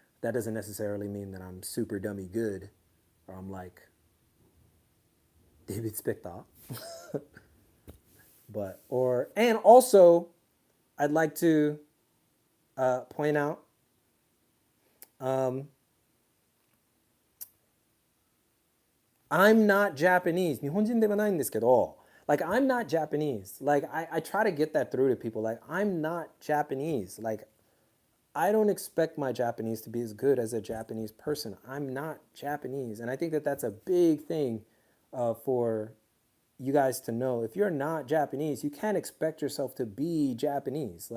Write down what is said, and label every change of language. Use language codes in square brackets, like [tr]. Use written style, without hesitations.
[en] That doesn't necessarily mean that I'm super dummy good, or I'm like David Spector. And also, I'd like to point out, I'm not Japanese. [ja] 日本人ではないんですけど, [en] like, I'm not Japanese. Like, I try to get that through to people. Like, I'm not Japanese. Like, I don't expect my Japanese to be as good as a Japanese person. I'm not Japanese. And I think that that's a big thing for you guys to know. If you're not Japanese, you can't expect yourself to be Japanese.